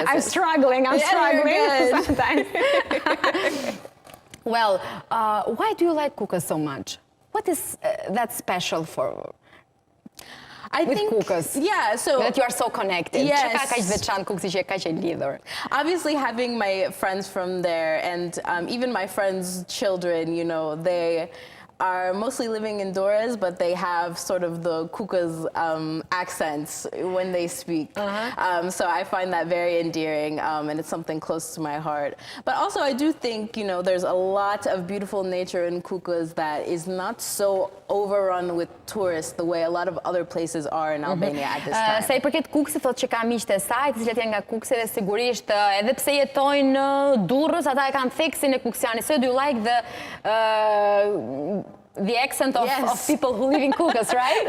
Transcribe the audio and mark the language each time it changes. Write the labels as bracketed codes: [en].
[en] I'm struggling sometimes. Well, why do you like Kukës so much? What is that special with Kukës? Yeah, so... That you are so connected. Yes. [sq] Çka ka kaq veçantë Kukësi që ka qenë lidhur? [en] Obviously, having my friends from there and even my friends' children, you know, they are mostly living in Dores, but they have sort of the Kukës accents when they speak. So I find that very endearing, and it's something close to my heart. But also, I do think, you know, there's a lot of beautiful nature in Kukës that is not so overrun with tourists the way a lot of other places are in Albania at this time. [sq] Sa I përket Kukësit, thotë që ka miqtë e saj, të cilët janë nga Kukësi dhe sigurisht edhe pse jetojnë në Durrës, ata e kanë theksin e Kukësianit. [en] So do you like the accent of people who live in Kukës, right?